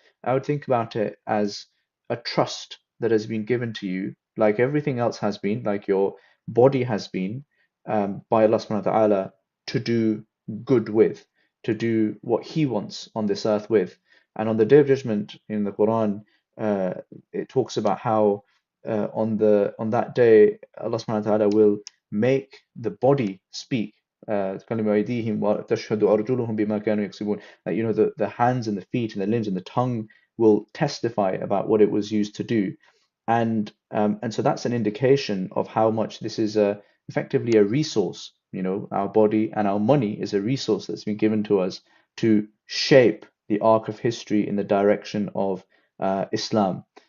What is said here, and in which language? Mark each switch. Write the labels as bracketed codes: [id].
[en] I would think about it as a trust that has been given to you, like everything else has been, like your body has been, by Allah subhanahu wa ta'ala, to do good with, to do what He wants on this earth with. And on the Day of Judgment in the Quran, uh, it talks about how on that day Allah subhanahu wa ta'ala will make the body speak. [ar] تكلم أيديهم وتشهد أرجلهم بما كانوا يكسبون. [en] That the hands and the feet and the limbs and the tongue will testify about what it was used to do. And so that's an indication of how much this is effectively a resource. Our body and our money is a resource that's been given to us to shape the arc of history in the direction of Islam.